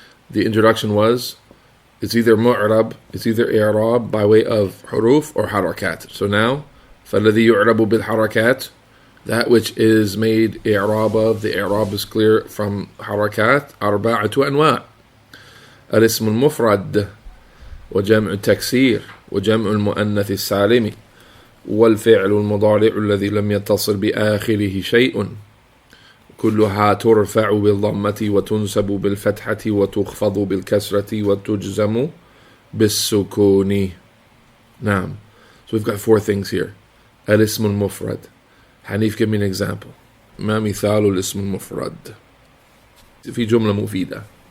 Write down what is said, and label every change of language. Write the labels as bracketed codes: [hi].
[en] The introduction was it's either mu'rab, it's either i'rab by way of huruf or harakat. So now, [ar] فَالَّذِي يُعْرَبُ بِالْحَرَكَاتِ, [en] that which is made i'rab of, the i'rab is clear from harakat, [ar] أربعة أنواع. الاسم المفرد وجمع التكسير وجمع المؤنث السالم والفعل المضارع الذي لم يتصل بآخره شيء كلها ترفع بالضمة وتنسب بالفتحة وتخفض بالكسرة وتجزم بالسكون. نعم. [en] So we've got four things here. [ar] الاسم المفرد. [en] حنيف, give me an example. [ar] ما مثال الاسم المفرد في جملة مفيدة.